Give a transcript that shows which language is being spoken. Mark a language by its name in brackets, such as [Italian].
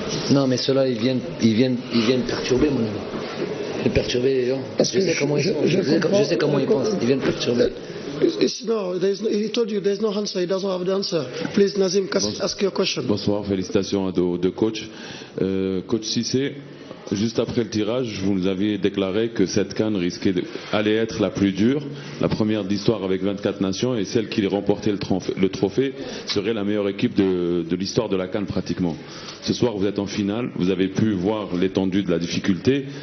[French] Non, mais ceux-là, ils viennent perturber, mon ami. Ils viennent perturber les gens. Je sais comment ils sont. Je sais comment ils pensent. Ils viennent perturber. [English] No, he told you there's no answer. He doesn't have the answer. Please, Nazim, ask your question. [French] Bonsoir, félicitations aux deux coachs. Coach Cissé, juste après le tirage, vous nous aviez déclaré que cette CAN allait être la plus dure, la première d'histoire avec 24 nations, et celle qui remportait le trophée serait la meilleure équipe de l'histoire de la CAN pratiquement. Ce soir, vous êtes en finale, vous avez pu voir l'étendue de la difficulté.